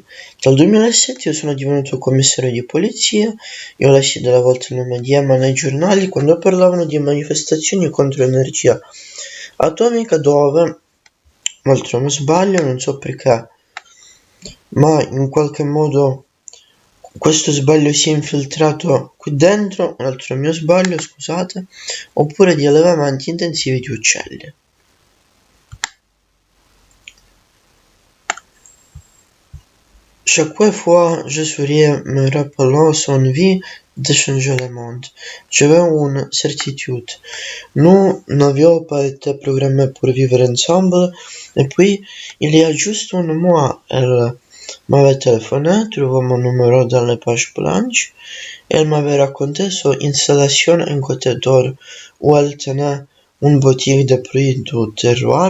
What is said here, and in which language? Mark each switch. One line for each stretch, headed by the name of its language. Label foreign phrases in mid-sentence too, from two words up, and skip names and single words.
Italian: Dal 2007 io sono divenuto commissario di polizia, io ho letto delle volte il nome di Emma nei giornali quando parlavano di manifestazioni contro l'energia atomica dove, oltre non sbaglio, non so perché, ma in qualche modo questo sbaglio si è infiltrato qui dentro, un altro mio sbaglio, scusate, oppure di allevamenti intensivi di uccelli.
French: Chaque fois je souriais me rappelant son vie de changer le monde. J'avais une certitude. Nous n'avions pas été programmés pour vivre ensemble, et puis, il y a juste un mois, elle m'avait téléphoné, trouvé mon numéro dans les pages blanches, et elle m'avait raconté son installation en Côte d'Or, où elle tenait une boutique de produits du terroir.